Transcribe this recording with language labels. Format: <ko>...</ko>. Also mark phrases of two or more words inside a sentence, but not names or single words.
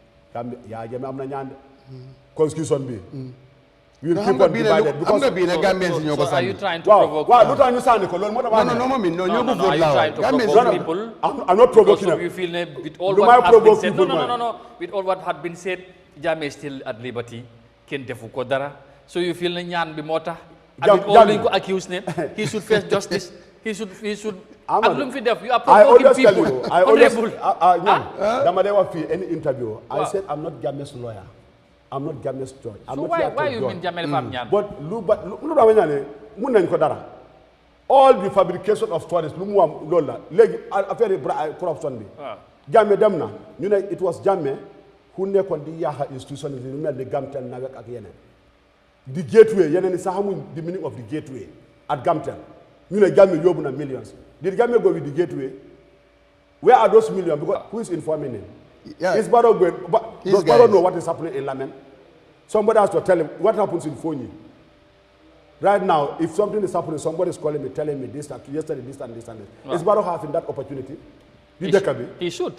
<en>Constitution be. We will keep on divided because so are you trying to provoke? No, no, you're trying to provoke people. I'm not provoking them. You feel with all what has been said. No. With all what had been said, Jammeh is still at liberty.</en> <wo>Ken defu ko dara.</wo> <en>So you feel</en> <wo>ñaan bi mota.</wo> <en>And with all you accuse him, he should face justice. He should. You are provoking people. I always any interview. I said I'm not Jammeh's lawyer. I'm not Jammeh's judge. So why you mean Jammeh</en> <wo>fam ñaan? But lu ba ñane mun nañ ko dara.</wo> <en>all the fabrication of stories</en> <wo>lu mu am loolu la léegi</wo> <fr>affaire corruption</fr> <wo>bi Jammeh dem na ñu ne</wo> <en>it was Jammeh who</en> <wo>nekkoon di yaaxa institution yi lu mel ni</wo> <en>Gamtel Nawek</en> <wo>ak yeneen di</wo> <en>gateway</en> <wo>yeneen sax xamuñ</wo> <en>the meaning of the gateway at Gamtel</en> <wo>ñu ne</wo> <en>Jammeh</en> <wo>yóbbu na</wo> <en>millions did Jammeh go with the gateway where are those millions because who is informing him is Barrow going does Barrow know what is happening in Lamen somebody has to tell him what happens in Fonyi right now if something is happening somebody is calling me telling me this yesterday this and this is Barrow having that opportunity he should.</en>